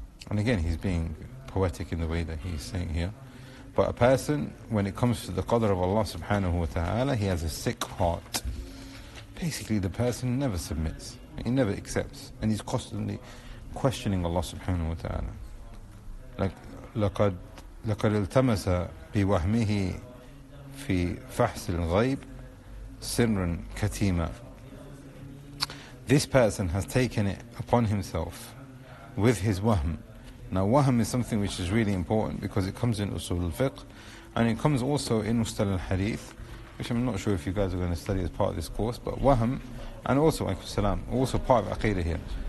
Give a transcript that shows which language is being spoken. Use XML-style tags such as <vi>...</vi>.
<en>And again, he's being poetic in the way that he's saying here. But a person, when it comes to the qadr of Allah subhanahu wa ta'ala, he has a sick heart. Basically, the person never submits. He never accepts. And he's constantly questioning Allah subhanahu wa ta'ala.</en> <ar>Like, لَقَدْ الْتَمَسَ بِوَهْمِهِ فِي فَحْسِ الْغَيْبِ سِرًّا كَتِيمًا.</ar> <en>This person has taken it upon himself with his wahm. Now wahm is something which is really important because it comes in usul al-fiqh and it comes also in mustal al-hadith, which I'm not sure if you guys are going to study as part of this course, but wahm, and also also part of Aqidah here.</en>